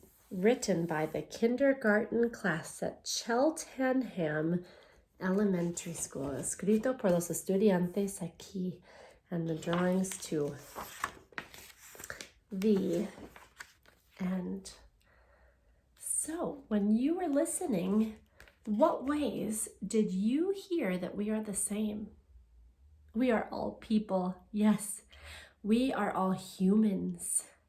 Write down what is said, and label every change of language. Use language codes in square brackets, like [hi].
[en] Written by the kindergarten class at Cheltenham Elementary School. [es] Escrito por los estudiantes aquí. [en] And the drawings to the end. So, when you were listening, what ways did you hear that we are the same? We are all people, yes. We are all humans.